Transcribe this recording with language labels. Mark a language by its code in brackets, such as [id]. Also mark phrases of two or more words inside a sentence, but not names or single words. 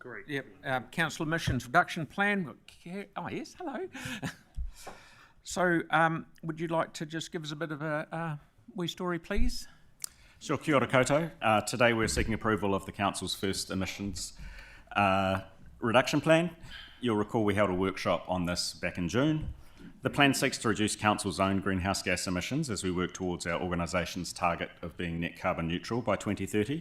[en] Correct. Yep, council emissions reduction plan. Oh, yes, hello. So, would you like to just give us a bit of a wee story, please? Sure, [mi] kia ora koutou. [en] Today we're seeking approval of the Council's first emissions reduction plan. You'll recall we held a workshop on this back in June. The plan seeks to reduce Council's own greenhouse gas emissions as we work towards our organisation's target of being net carbon neutral by 2030.